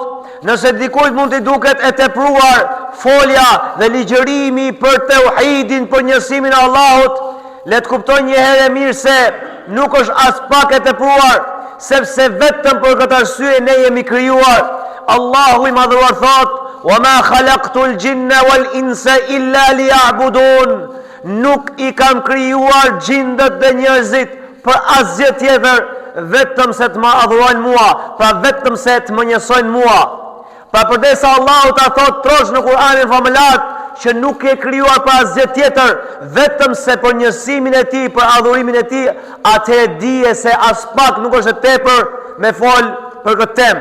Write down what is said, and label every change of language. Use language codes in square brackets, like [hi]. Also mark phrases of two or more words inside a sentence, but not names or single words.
[sq] Nëse dikujt mund t'i duket e tepruar folja dhe ligjërimi për tauhidin, për njësimin e Allahut, le të kuptoj një herë mirë se nuk është as pak e tepruar, sepse vetëm për këtë arsye ne jemi krijuar. Allahu i madhëruar thot: [ar] "وما خلقت الجن والإنس إلا ليعبدون." [sq] Nuk i kam krijuar gjindët dhe njerëzit për asgjë tjetër, vetëm se të më adhurojnë mua, pra vetëm se të më njësojnë mua. Pra përdesa Allahu ta thot trosh në Kur'anin famëlar që nuk e krijuar për asgjë tjetër, vetëm se për njësimin e tij, për adhurimin e tij, atëherë dije se as pak nuk është e tepër me fol për këtë temë.